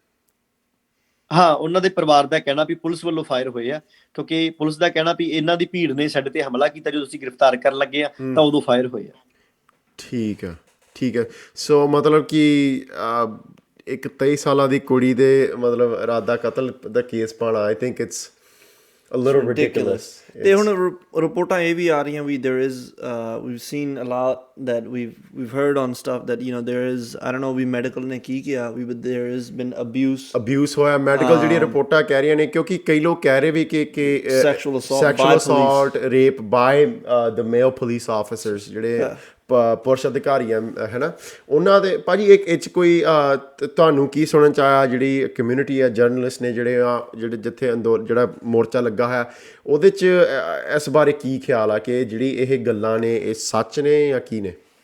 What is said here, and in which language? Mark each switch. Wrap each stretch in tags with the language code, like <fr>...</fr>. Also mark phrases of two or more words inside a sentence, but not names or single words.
<pa>ਹਾਂ, ਉਹਨਾਂ ਦੇ ਪਰਿਵਾਰ ਦਾ ਕਹਿਣਾ ਵੀ ਪੁਲਿਸ ਵੱਲੋਂ ਫਾਇਰ ਹੋਏ ਆ, ਕਿਉਂਕਿ ਪੁਲਿਸ ਦਾ ਕਹਿਣਾ ਵੀ ਇਹਨਾਂ ਦੀ ਭੀੜ ਨੇ ਸਾਡੇ ਤੇ ਹਮਲਾ ਕੀਤਾ, ਜਦੋਂ ਅਸੀਂ ਗ੍ਰਿਫਤਾਰ ਕਰਨ ਲੱਗੇ ਆ ਤਾਂ ਉਦੋਂ ਫਾਇਰ ਹੋਏ ਆ। ਠੀਕ ਹੈ। ਸੋ ਮਤਲਬ ਕਿ ਇੱਕ 23 ਸਾਲਾਂ ਦੀ ਕੁੜੀ ਦੇ ਮਤਲਬ ਇਰਾਦਾ ਕਤਲ ਦਾ ਕੇਸ ਪਾਉਣਾ,</pa> <en>I think it's a little ridiculous.</en> <pa>ਤੇ ਹੁਣ ਰਿਪੋਰਟਾਂ ਇਹ ਵੀ ਆ ਰਹੀਆਂ ਵੀ</pa> <en>there is we've seen a lot that we've heard on stuff that there is, I don't know</en> <pa>ਵੀ ਮੈਡੀਕਲ ਨੇ ਕੀ ਕਿਹਾ ਵੀ</pa> <en>but there has been abuse</en> <pa>ਹੋਇਆ। ਮੈਡੀਕਲ ਜਿਹੜੀ ਰਿਪੋਰਟਾਂ ਕਹਿ ਰਹੀਆਂ ਨੇ, ਕਿਉਂਕਿ ਕਈ ਲੋਕ ਕਹਿ ਰਹੇ ਵੀ ਕਿ</pa> <en>sexual assault rape by the male police officers</en> <pa>ਜਿਹੜੇ ਪੁਲਿਸ ਅਧਿਕਾਰੀ ਆ ਹੈ ਨਾ, ਉਹਨਾਂ ਦੇ ਭਾਜੀ ਇੱਕ ਇਹ 'ਚ ਕੋਈ ਤੁਹਾਨੂੰ ਕੀ ਸੁਣਨ 'ਚ ਆਇਆ, ਜਿਹੜੀ ਕਮਿਊਨਿਟੀ ਆ, ਜਰਨਲਿਸਟ ਨੇ ਜਿਹੜੇ ਜਿੱਥੇ ਜਿਹੜਾ ਮੋਰਚਾ ਲੱਗਾ ਹੋਇਆ, ਉਹਦੇ 'ਚ ਇਸ ਬਾਰੇ ਕੀ ਖਿਆਲ ਆ ਕਿ ਜਿਹੜੀ ਇਹ ਗੱਲਾਂ ਨੇ ਇਹ ਸੱਚ ਨੇ ਜਾਂ ਕੀ ਨੇ?</pa>